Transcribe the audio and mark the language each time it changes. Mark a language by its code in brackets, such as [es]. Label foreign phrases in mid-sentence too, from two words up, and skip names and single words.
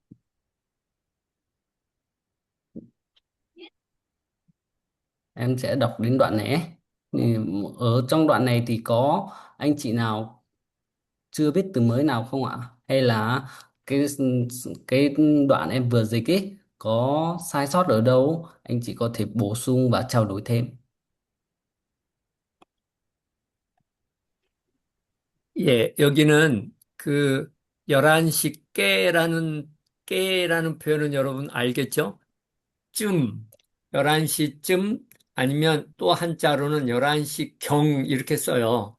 [vi] Em sẽ đọc đến đoạn này ấy. Thì ở trong đoạn này thì có anh chị nào chưa biết từ mới nào không ạ? Hay là cái cái đoạn em vừa dịch ấy có sai sót ở đâu? Anh chị có thể bổ sung và trao đổi thêm. [ko] 예, 여기는 그 11시 깨라는 표현은 여러분 알겠죠? 쯤, 11시쯤 아니면 또 한자로는 11시 경 이렇게 써요.